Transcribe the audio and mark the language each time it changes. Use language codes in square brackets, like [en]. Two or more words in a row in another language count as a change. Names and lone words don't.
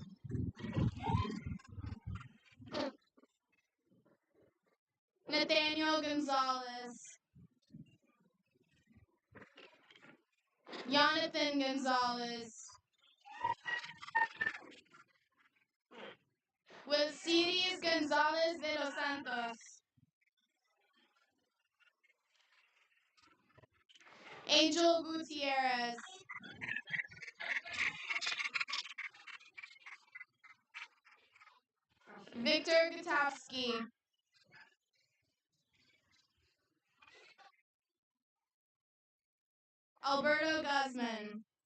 [en] Nathaniel Gonzalez. Jonathan Gonzalez. Mercedes Gonzalez de los Santos. Angel Gutierrez. Victor Gutowski. Alberto Guzman.